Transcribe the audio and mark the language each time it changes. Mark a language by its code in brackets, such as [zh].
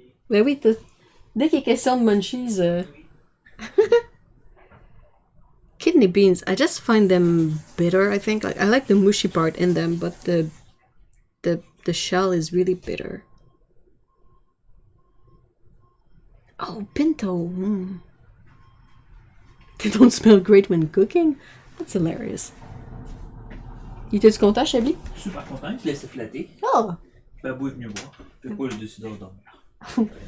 [fr] Mais oui, dès qu'il est question de munchies... [en] Kidney beans, I just find them bitter, I think. Like, I like the mushy part in them, but the shell is really bitter. Oh, pinto. They don't smell great when cooking? That's hilarious. [fr] Il était-tu content, Chablis? Super content, il se laissait flatter. Oh! Babou est venu voir. Fait quoi, le dessus de dormir?